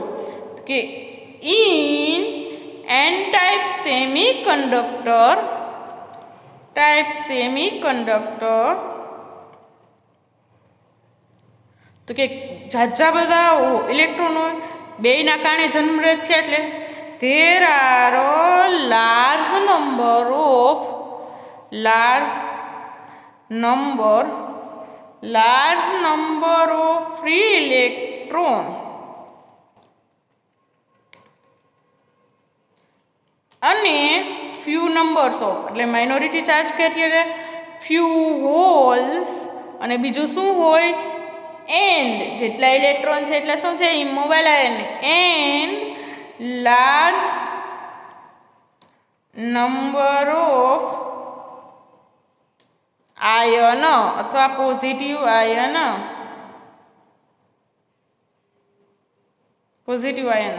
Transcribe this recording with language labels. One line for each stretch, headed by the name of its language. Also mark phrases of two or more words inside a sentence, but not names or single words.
Gujarati: તો કે
English: in N type semiconductor
Gujarati: તો કે ઝાઝા બધા ઇલેક્ટ્રોન હોય, બેયના કારણે જનરેટ થયા, એટલે
English: there are large number of free electron અને few numbers of એટલે minority charge carrier, few holes
Gujarati: અને બીજું શું હોય? એન્ડ જેટલા ઇલેક્ટ્રોન છે એટલે શું છે?
English: immobile ion. and large number of ion અથવા positive ions.